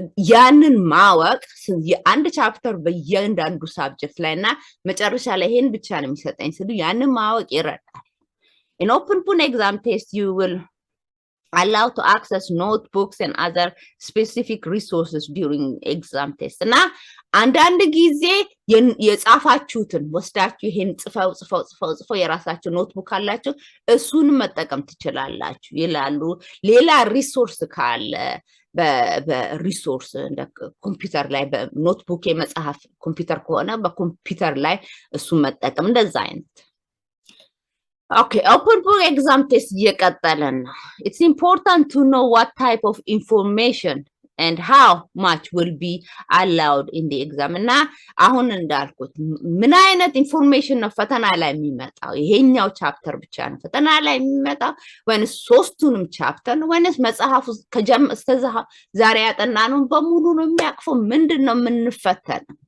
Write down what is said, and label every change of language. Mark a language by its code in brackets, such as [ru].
[am] ያንን ማወቅ አንድ ቻፕተር በእያንዳንዱ ሳብጀክት ላይና መጨረሻ ላይ ይሄን ብቻ ነው የሚሰጠኝ ስሉ ያንን ማወቅ ይረዳል [en] in open book exam test [am] you will allowed to access notebooks and other specific resources during exam test እና አንዳንድ ጊዜ የጻፋችሁትን ወስዳችሁ ይሄን ጽፈው የራሳችሁ ኖትቡክ አላችሁ እሱን መጠቀም ትችላላችሁ ይላሉ ሌላ ሪሶርስ ካለ በሪሶርስ እንደ ኮምፒተር ላይ በኖትቡክ የመጽሐፍ ኮምፒተር ከሆነ በኮምፒተር ላይ እሱን መጠቀም እንደዛ አይነት [en] Okay, open book exam test [am] እየቀጠለን ነው. [en] It's important to know what type of information and how much will be allowed in the exam. [am] እና አሁን እንዳልኩት ምን አይነት ኢንፎርሜሽን ነው ፈተና ላይ የሚመጣው ይሄኛው ቻፕተር ብቻ ነው ፈተና ላይ የሚመጣው ወይስ 3ቱንም ቻፕተር ነው ወይስ መጽሐፉ እስከ ዛሬ ያጠናነው በሙሉ ነው የሚያቅፈው ምንድነው የምንፈተነው